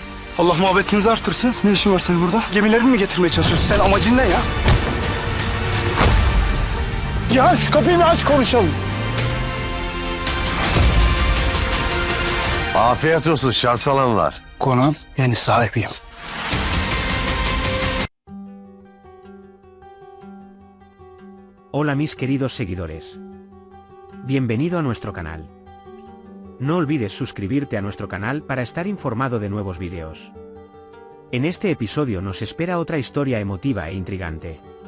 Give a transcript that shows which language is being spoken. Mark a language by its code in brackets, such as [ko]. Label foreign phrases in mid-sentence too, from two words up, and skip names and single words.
[tr] Allah muhabbetinizi artırsın. Ne işin var senin burada? Gemilerini mi getirmeye çalışıyorsun? Sen amacın ne ya? Ya şu kapıyı bir aç konuşalım. Afiyet olsun şans alanlar. Konağın yeni sahibiyim. [es] Hola mis queridos seguidores. Bienvenido a nuestro canal. No olvides suscribirte a nuestro canal para estar informado de nuevos vídeos. En este episodio nos espera otra historia emotiva e intrigante.